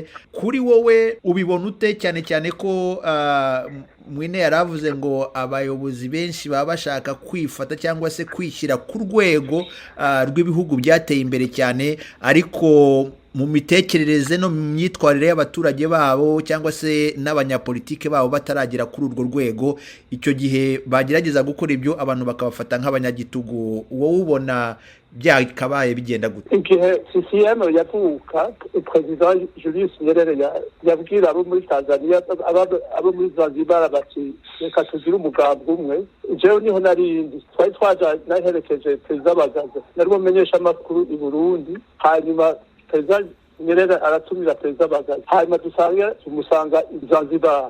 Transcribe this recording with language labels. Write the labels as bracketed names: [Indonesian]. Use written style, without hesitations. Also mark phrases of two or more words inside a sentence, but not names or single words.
[Kinyarwanda] Kuri wowe ubibona ute, cyane cyane ko Mwine yaravuze ngo abayobozi benshi baba bashaka kwifata cyangwa se kwishyira ku rwego rw'ibihugu byateye imbere cyane, ariko mu mitekerereze no mu myitwarire y'abaturage babo cyangwa se n'abanyapolitike babo bataragera kuri urwo rwego, icyo gihe bagerageza gukora ibyo abantu bakabafata nk'abanyagitugu. Wowe ubona byakabaye bigenda gute? Igihe CCM yavuka, Perezida Julius Nyerere yabwira abo muri Tanzania, abo muri Zanzibar bati reka tugire umugambi umwe. [Rundi] Jewe niho narindi twari twaja naherekeje Perezida Bagaza, nari mumenyesha amakuru i Burundi, hanyuma Perezida Nyerere aratumira Perezida Bagaza, hanyuma tumusanga Zanzibar.